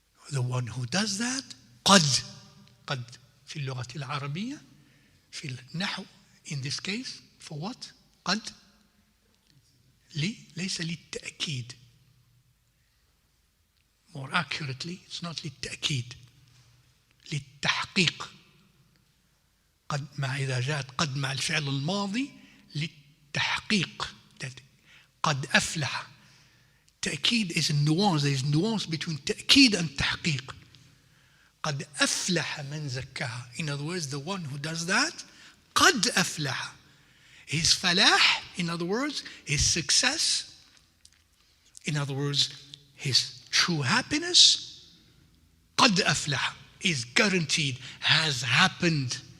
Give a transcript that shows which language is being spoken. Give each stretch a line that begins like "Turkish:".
English: The one who does that,
Arabic: قد في اللغة العربية في النحو,
English: in this case, for what?
Arabic: قد ليس للتأكيد.
English: More accurately, it's not
Arabic: للتأكيد, للتحقيق. قد مع إذا جاءت قد مع الفعل الماضي للتحقيق. That قد أفلح.
English: تأكيد is a nuance. There is nuance between تأكيد and تحقيق.
Arabic: قد أفلح من زكاها.
English: In other words, the one who does that,
Arabic: قد أفلح.
English: His falah, in other words, his success, in other words, his true happiness,
Arabic: قد أفلح,
English: is guaranteed, has happened.